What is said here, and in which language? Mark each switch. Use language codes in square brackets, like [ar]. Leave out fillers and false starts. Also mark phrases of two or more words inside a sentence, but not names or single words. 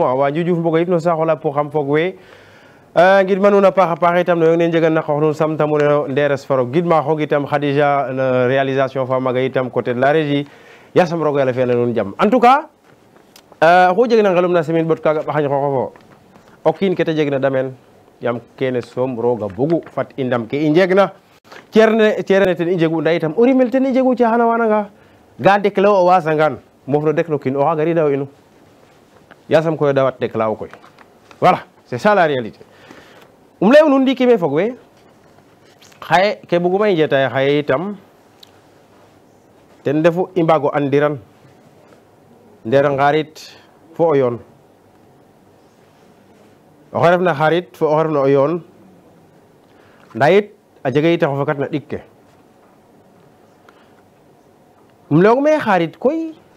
[srr] wa Diouf mbogo yip no saaxola pour xam fog we gidma nuun a paax a paax itam no yong ne njegan na xoox nuun samtamu ne nderes faro gidma xoog itam Khadija no réalisation fa maga itam [fr] côté de la régie [srr] yasam roog yàlla fi'ana nuun jam [fr] en tout cas [srr] oxu jeg na ngelum na simin bot kaaga ɓaxañ xooxofo o kiin ke ta jeg na dameen yaam kene soom rooga bugu fat i ndam ke i njeg na ceerne ten i njegu nda itam o rimel ten i njegu caaxana wananga ga déclare o wasangaan moof no dek no kiin oxa garida o inu yasam koy o dawat déclare o koy [fr] voilà c'est ça la réalité [srr] lay nuun ndiiki me fog we xaye ke buguma i njetaay xaye itam ten refu i mbaago andiran nder ngarit fo o yoon oxe refna xarit fo oxe refna o yoon nda yit a jega yit a xofakat na ɗik ke leyong me xarit koy